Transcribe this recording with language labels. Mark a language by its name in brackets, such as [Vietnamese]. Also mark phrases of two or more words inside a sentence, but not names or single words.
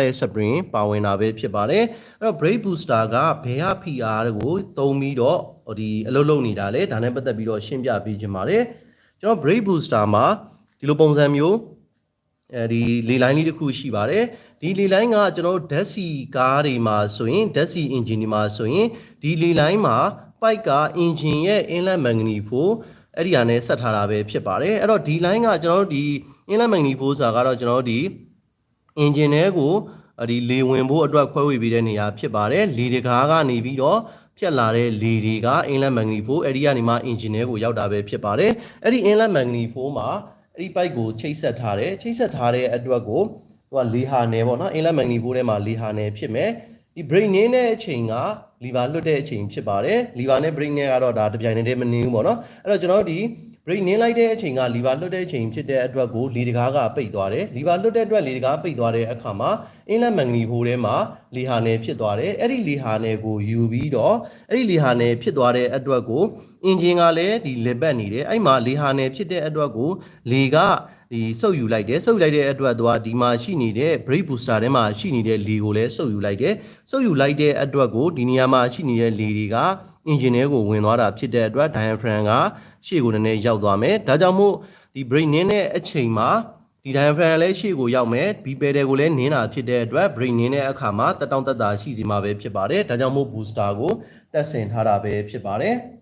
[Burmese] တဲ့ spring ပါဝင်တာပဲဖြစ်ပါတယ်အဲ့တော့ [English] brake booster [Burmese] ကဘယ်ဟာဖိအားကိုသုံးပြီးတော့ဒီအလုပ်လုပ်နေတာလဲဒါနဲ့ပတ်သက်ပြီးတော့ရှင်းပြပေးခြင်းပါတယ်ကျွန်တော် [English] brake booster [Burmese] မှာဒီလိုပုံစံမျိုးဒီလေလိုင်းလေးတစ်ခုရှိပါတယ်ဒီလေလိုင်းကကျွန်တော်ဓာတ်ဆီကားတွေမှာဆိုရင်ဓာတ်ဆီ engine တွေမှာဆိုရင်ဒီလေလိုင်းမှာပိုက်က engine ရဲ့ [English] inlet manifold [Burmese] အဲ့ဒီဟာနဲ့ဆက်ထားတာပဲဖြစ်ပါတယ်အဲ့တော့ဒီ line ကကျွန်တော်တို့ဒီ [English] inlet manifold [Burmese] ဆိုတာကတော့ကျွန်တော်တို့ဒီ engine တွေကိုဒီလေဝင်ဖို့အတွက်ခွဲဝေပေးတဲ့နေရာဖြစ်ပါတယ်လေတကားကနေပြီးတော့ဖြတ်လာတဲ့လေတွေက [English] inlet manifold [Burmese] အဲ့ဒီကနေမှ engine တွေကိုရောက်တာပဲဖြစ်ပါတယ်အဲ့ဒီ [English] inlet manifold [Burmese] မှာအဲ့ဒီပိုက်ကိုချိတ်ဆက်ထားတဲ့အတွက်ကိုဟိုကလေဟာနယ်ပေါ့နော် [English] inlet manifold [Burmese] ထဲမှာလေဟာနယ်ဖြစ်မယ်ဒီ brake န င်းတဲ့အချိန်ကလီဗာလွတ်တဲ့အချိန်ဖြစ်ပါတယ်လီဗာနဲ့ brake နဲ့ကတော့ဒါတပြိုင်တည်းမနင်းဘူးပေါ့နော်အဲ့တော့ကျွန်တော်တို့ဒီ brake နင်းလိုက်တဲ့အချိန်ကလီဗာလွတ်တဲ့အချိန်ဖြစ်တဲ့အတွက်ကိုလေတကားကပိတ်သွားတယ်လီဗာလွတ်တဲ့အတွက်လေတကားပိတ် သွားတဲ့အခါမှာ [English] inlet manifold [Burmese] ထဲမှာလေဟာနယ်ဖြစ်သွားတယ်အဲ့ဒီလေဟာနယ်ကိုယူပြီးတော့အဲ့ဒီလေဟာနယ်ဖြစ်သွားတဲ့အတွက်ကို engine ကလည်းဒီလေပတ် နေတယ်အဲ့မှာလေဟာနယ်ဖြစ်တဲ့အတွက်ကိုလေကဒီစုပ်ယူလိုက်တယ်စုပ်ယူလိုက်တဲ့အတွက်သူကဒီမှာရှိနေတဲ့ [English] brake booster [Burmese] ထဲမှာရှိနေတဲ့လေကိုလည်းစုပ်ယူလိုက်တယ်စုပ်ယူလိုက်တဲ့အတွက်ကိုဒီနေရာမှာရှိနေတဲ့လေတွေက engine ထဲကိုဝင်သွားတာဖြစ်တဲ့အတွက် diaphragm ကရှေ့ကိုနည်းနည်းရောက်သွားမယ်ဒါကြောင့်မို့ဒီ brake နင်းတဲ့အချိန်မှာဒီ diaphragm လည်းရှေ့ကိုရောက်မယ်ဒီ pedal ကိုလည်းနင်းတာဖြစ်တဲ့အတွက် brake နင်းတဲ့အခါမှာတက်တောင့်တက်တာရှိစီမှာပဲဖြစ်ပါတယ်ဒါကြောင့်မို့ booster ကိုတက်ဆင်ထားတာပဲဖြစ်ပါတယ်